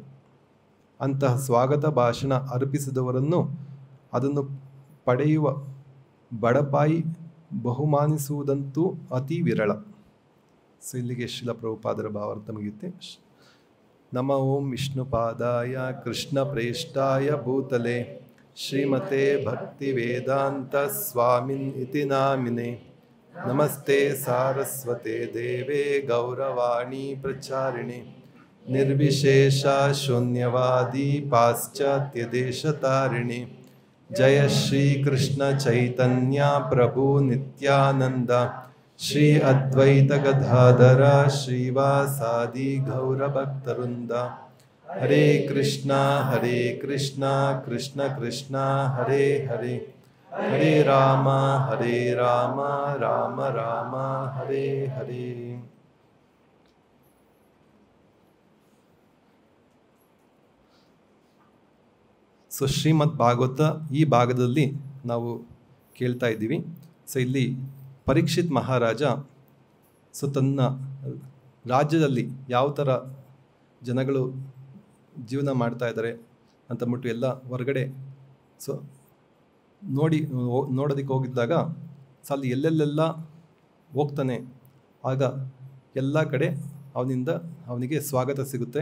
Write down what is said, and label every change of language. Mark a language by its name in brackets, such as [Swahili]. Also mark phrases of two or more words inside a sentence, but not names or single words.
[Kannada] ಅಂತಹ ಸ್ವಾಗತ ಭಾಷಣ ಅರ್ಪಿಸಿದವರನ್ನು ಅದನ್ನು ಪಡೆಯುವ ಬಡಪಾಯಿ ಬಹುಮಾನಿಸುವುದಂತೂ ಅತಿ ವಿರಳ. ಸೊ ಇಲ್ಲಿಗೆ ಶ್ರೀಲ ಪ್ರಭುಪಾದರ ಭಾವಾರ್ಥ ಮುಗಿಯುತ್ತೆ. [Sanskrit] ನಮ ಓಂ ವಿಷ್ಣುಪಾದಾಯ ಕೃಷ್ಣ ಪ್ರೇಷ್ಠಾಯ ಭೂತಲೆ ಶ್ರೀಮತೆ ಭಕ್ತಿ ವೇದಾಂತ ಸ್ವಾಮಿನ್ ಇತಿ ನಾಮಿನೆ. ನಮಸ್ತೆ ಸಾರಸ್ವತೆ ದೇವೇ ಗೌರವಾಣಿ ಪ್ರಚಾರಿಣೆ ನಿರ್ವಿಶೇಷ ಶೂನ್ಯವಾದಿ ಪಾಶ್ಚಾತ್ಯ ದೇಶತಾರಿಣಿ. ಜಯ ಶ್ರೀ ಕೃಷ್ಣ ಚೈತನ್ಯ ಪ್ರಭು ನಿತ್ಯಾನಂದ ಶ್ರೀ ಅದ್ವೈತ ಗದಾಧರ ಶ್ರೀವಾಸಾದಿ ಗೌರಭಕ್ತವೃಂದ. ಹರೇ ಕೃಷ್ಣ ಕೃಷ್ಣ ಕೃಷ್ಣ ಹರೇ ಹರೇ, ಹರೇ ರಾಮ ರಾಮ ರಾಮ ಹರೇ ಹರೇ. [Kannada] ಸೊ ಶ್ರೀಮದ್ ಭಾಗವತ ಈ ಭಾಗದಲ್ಲಿ ನಾವು ಕೇಳ್ತಾ ಇದ್ದೀವಿ. ಸೊ ಇಲ್ಲಿ ಪರೀಕ್ಷಿತ್ ಮಹಾರಾಜ ಸೊ ತನ್ನ ರಾಜ್ಯದಲ್ಲಿ ಯಾವ ಥರ ಜನಗಳು ಜೀವನ ಮಾಡ್ತಾ ಇದ್ದಾರೆ ಅಂತಂದ್ಬಿಟ್ಟು ಎಲ್ಲ ಹೊರಗಡೆ ಸೊ ನೋಡೋದಕ್ಕೆ ಹೋಗಿದ್ದಾಗ ಸೊ ಅಲ್ಲಿ ಎಲ್ಲೆಲ್ಲೆಲ್ಲ ಹೋಗ್ತಾನೆ ಆಗ ಎಲ್ಲ ಕಡೆ ಅವನಿಗೆ ಸ್ವಾಗತ ಸಿಗುತ್ತೆ.